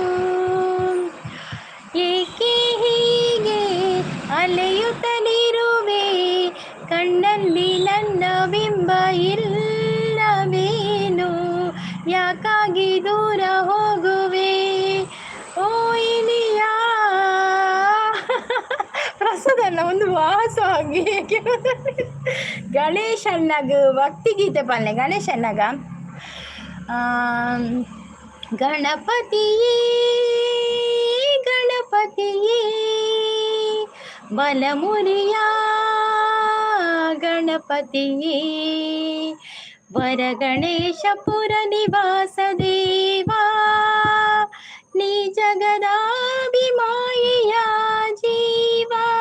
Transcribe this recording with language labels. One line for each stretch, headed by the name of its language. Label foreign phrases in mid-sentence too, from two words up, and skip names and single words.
Kannada: ಏಕೆ ಹೀಗೆ ಅಲೆಯುತ್ತಲಿರುವೆ, ಕಣ್ಣಲ್ಲಿ ನನ್ನ ಬಿಂಬ ಇಲ್ಲವೇನು, ಯಾಕಾಗಿ ದೂರ ಹೋಗುವೆ ಓ ಇನಿಯ.
Tulu: ಪ್ರಸಾದನ್ನ ಒಂದು ವಾಸವಾಗಿ ಗಣೇಶಣ್ಣಗ ಭಕ್ತಿಗೀತೆ ಪಲ್ಲೆ.
Kannada: ಗಣೇಶಣ್ಣಗ ಗಣಪತಿಯೇ ಬಲಮುರಿಯ ಗಣಪತಿಯೇ, ವರ ಗಣೇಶಪುರ ನಿವಾಸ ದೇವಾ, ನೀ ಜಗದಾಭಿಮಾಯಿಯ ಜೀವ,